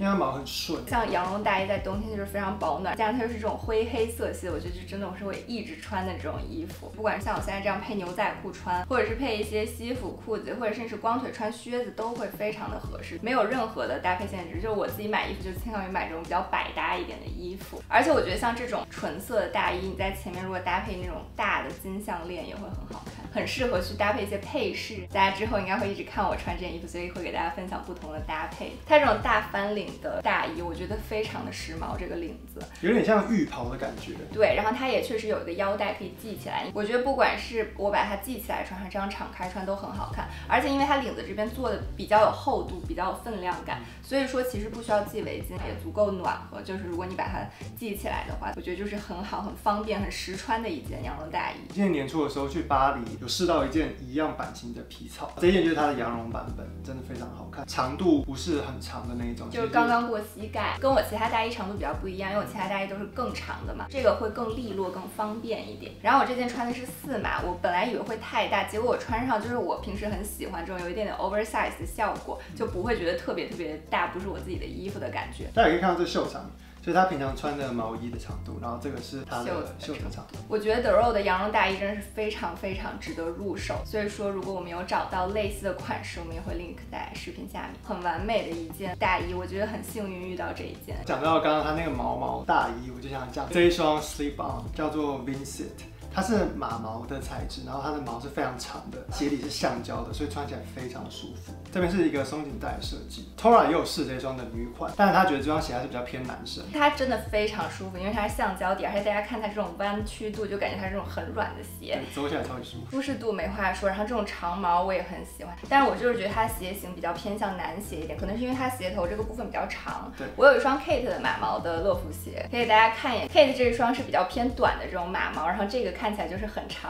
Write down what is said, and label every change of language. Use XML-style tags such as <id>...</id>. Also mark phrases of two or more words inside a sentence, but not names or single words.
<zh>因為它毛很順。像羊絨大衣在冬天就是非常保暖，加上它又是這種灰黑色系的，我覺得就真的是我一直穿的這種衣服，不管是像我现在這樣配牛仔褲穿，或者是配一些西服褲子，或者甚至光腿穿靴子都會非常的合適，沒有任何的搭配限制。就是我自己買衣服就傾向於買這種比較百搭一點的衣服，而且我覺得像這種純色的大衣，你在前面如果搭配那種大的金項鏈也會很好看，很適合去搭配一些配飾。大家之後應該會一直看我穿這件衣服，所以會給大家分享不同的搭配。它這種大翻領的大衣，我覺得非常的時髦，這個領子有點像浴袍的感覺。對，然後它也確實有一個腰帶可以繫起來，我覺得不管是我把它繫起來穿，還是這樣敞開穿都很好看。而且因為它領子這邊做的比較有厚度，比較有分量感，所以說其實不需要繫圍巾，也足夠暖和。就是如果你把它繫起來的話，我覺得就是很好、很方便、很實穿的一件羊絨大衣。今年年初的時候去巴黎，有試到一件一樣版型的皮草，這件就是它的羊絨版本，真的非常好看，長度不是很長的那一種，就是剛剛過膝蓋，跟我其他大衣長度比較不一樣，因為我其他大衣都是更長的嘛，這個會更利落、更方便一點。然後我這件穿的是4碼，我本來以為會太大，結果我穿上就是我平時很喜歡這種有一點點 oversize 的效果，就不會覺得特別大，不是我自己的衣服的感覺。大家也可以看到這袖長， 所以他平常穿的毛衣的長度，然后这个是他的袖子长度。我觉得 The Row 的羊絨大衣真的是非常非常值得入手，所以说如果我们有找到类似的款式，我们也会 link 在视頻下面。很完美的一件大衣，我覺得很幸運遇到這一件。講到剛剛他那個毛大衣，我就想講這一雙</zh> <en>slip on</en> <zh>叫做 Vincent。它是馬毛的材質，然後它的毛是非常長的，鞋底是橡膠的，所以穿起來非常舒服。這邊是一個鬆緊帶的設計 ，Tora 也有試這雙的女款，但是她覺得這雙鞋還是比較偏男生。它真的非常舒服，因為它是橡膠底，而且大家看它這種彎曲度，就感覺它是這種很軟的鞋，走起來超級舒服。舒適度沒話說，然後這種長毛我也很喜歡，但是我就是覺得它鞋型比較偏向男鞋一點，可能是因為它鞋頭這個部分比較長。對，我有一雙 Kate 的馬毛的樂福鞋，可以給大家看一眼。Kate 這一雙是比較偏短的這種馬毛，然後這個看起來就是很長。</zh>